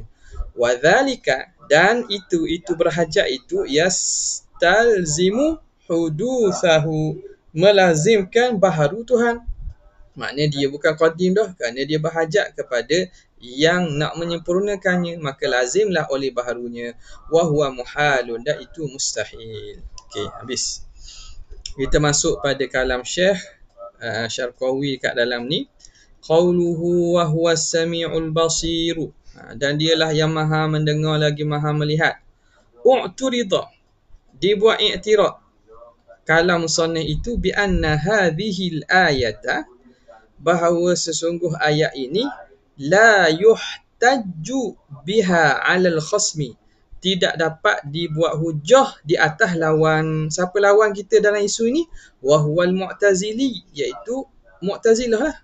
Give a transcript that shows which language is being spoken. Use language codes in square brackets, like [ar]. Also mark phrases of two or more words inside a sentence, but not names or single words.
[ar] وذلك, [ms] dan itu berhajat itu, [ar] يستلزم حدوثه, [ms] melazimkan baharu Tuhan. Maknanya dia bukan qadim dah, kerana dia berhajat kepada yang nak menyempurnakannya, maka lazimlah oleh baharunya. [ar] وهو محال, [ms] dan itu mustahil. Okey, habis. Kita masuk pada kalam Syekh Syarqawi kat dalam ni, [ar] قوله وهو السميع البصير, [ms] dan dialah yang maha mendengar lagi maha melihat. U'turida, dibuat i'tirad kalam musannif itu [ar] بأن هذه الآية, [ms] bahawa sesungguh ayat ini [ar] لا يحتج بها على الخصم, [ms] tidak dapat dibuat hujah di atas lawan. Siapa lawan kita dalam isu ini? [ar] وهو المعتزلي, [ms] iaitu Mu'tazilah lah.